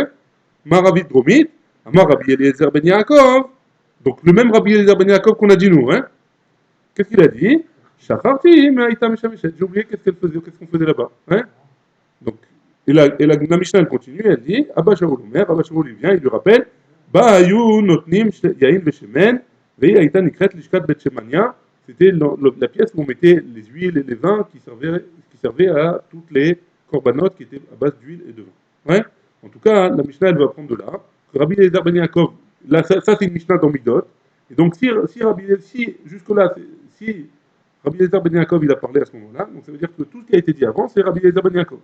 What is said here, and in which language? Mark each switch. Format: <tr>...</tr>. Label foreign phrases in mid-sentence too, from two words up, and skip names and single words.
<he>מערבית דרומית, Rabbi Eliezer Ben Yaakov.</he> <fr>Donc le même Rabbi Eliezer Ben Yaakov qu'on a dit nous, hein. Qu'est-ce qu'il a dit? Shafarti, mais</fr> <he>הייתה משמשת.</he> <fr>J'ai oublié qu'est-ce qu'on faisait là-bas. Hein, donc, la Mishnah elle continue, elle dit Abba Shaul Omer, Abba Shaul il vient, il lui rappelle</fr> <he>שהיו נותנים יין בשמן והייתה נקראת לשכת בית שמניה.</he> <fr>C'était la pièce où on mettait les huiles et les vins qui servaient à toutes les corbanotes qui étaient à base d'huile et de vin. Ouais, en tout cas, la Mishnah elle va prendre de là. Rabbi Eliezer Ben Yaakov, là, ça c'est une Mishnah dans Midot. Et donc, si jusque-là, si Rabbi Eliezer Ben Yaakov il a parlé à ce moment-là, donc ça veut dire que tout ce qui a été dit avant, c'est Rabbi Eliezer Ben Yaakov.</fr>